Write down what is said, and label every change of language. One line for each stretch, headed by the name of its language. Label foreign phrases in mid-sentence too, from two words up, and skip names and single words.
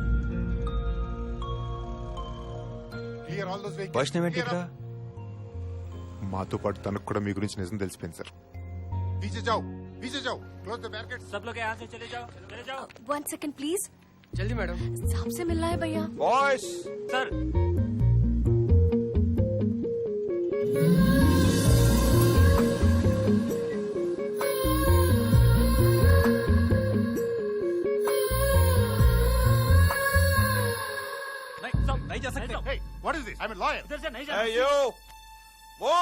Telugu: వైష్ణవ్ ఇక్కడ మాతో పాటు తనకు కూడా మీ గురించి నిజం తెలిసిపోయింది సార్.
English: one second please.
Hindi: जल्दी मैडम. साहब से मिलना है भैया.
English: boss sir.
Hindi: नहीं जा सकते.
English: Hey, what is this? I'm a lawyer.
Hindi: इधर से नहीं जा.
English: Hey you, move.